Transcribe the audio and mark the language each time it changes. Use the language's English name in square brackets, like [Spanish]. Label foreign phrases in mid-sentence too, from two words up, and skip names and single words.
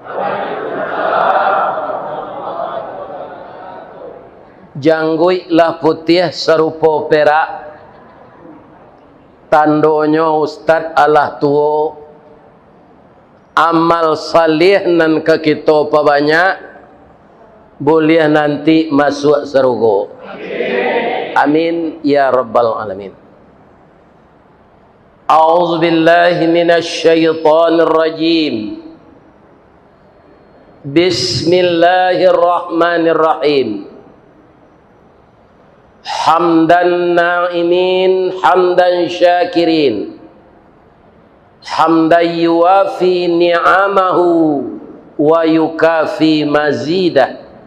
[Minangkabau] Janggui lah putih serupa perak, tandonyo Ustad Allah tuo, amal salih nan ke kita banyak, boleh nanti masuk surga. [Arabic] آمين يا رب العالمين. أعوذ بالله من الشيطان الرجيم. بسم الله الرحمن الرحيم. حمدًا ناعمين، حمدًا شاكرين، حمدًا يوافي نعمه ويكافئ مزيده.